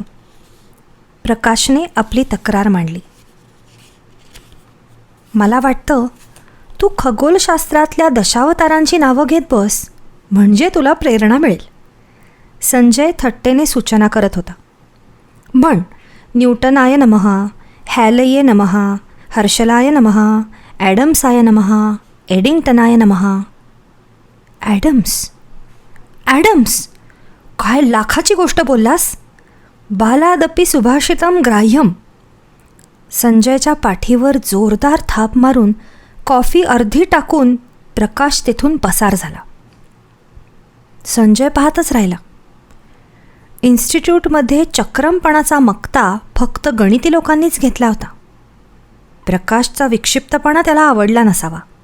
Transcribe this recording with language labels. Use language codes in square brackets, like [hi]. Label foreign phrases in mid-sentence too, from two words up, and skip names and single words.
[mr] प्रकाशने आपली तक्रार मांडली. मला वाटतं तू खगोलशास्त्रातल्या दशावतारांची नावं घेत बस, म्हणजे तुला प्रेरणा मिळेल. संजय थट्टेने सूचना करत होता. म्हण, [sa] न्यूटनाय नमः, हॅलये नमः, हर्षलाय नमः, ॲडम्साय नमः, एडिंग्टनाय नमः. [mr] ॲडम्स? काय लाखाची गोष्ट बोललास? [sa] बालादपि सुभाषितम ग्राह्यम. [mr] संजयच्या पाठीवर जोरदार थाप मारून कॉफी अर्धी टाकून प्रकाश तेथून पसार झाला. संजय पाहतच राहिला. इन्स्टिट्यूटमध्ये चक्रमपणाचा मक्ता फक्त गणिती लोकांनीच घेतला होता. प्रकाशचा विक्षिप्तपणा त्याला आवडला नसावा.